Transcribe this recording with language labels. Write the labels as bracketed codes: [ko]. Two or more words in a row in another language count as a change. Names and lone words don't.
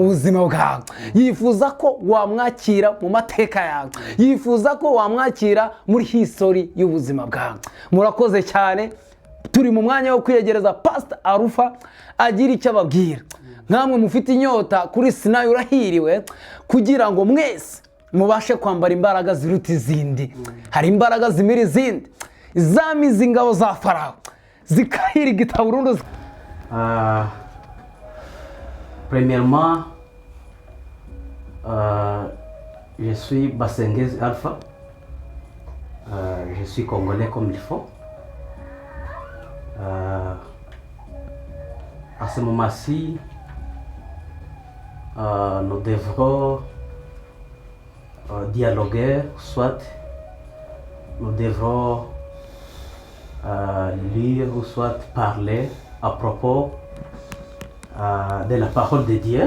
[rw] buzima bwawe yifuza ko wamwakira mu mateka yawe yifuza ko wamwakira muri history y'ubuzima bwawe murakoze cyane turi mu mwanya wo kwiyegereza Pastor Alpha agira icyo ababwira nkamwe mufite inyota kuri Sinayi urahiriwe kugira ngo mwese mubashe kwambara imbaraga ziruta izindi hari imbaraga zimira izindi izamiza ingabo za Farawo zikahirigita burundu [fr] Premièrement, je suis Basengez Alpha. Je suis congolais comme il faut. À ce moment-ci, nous devrons dialoguer, soit nous devrons lire ou soit parler à propos de la parole de Dieu.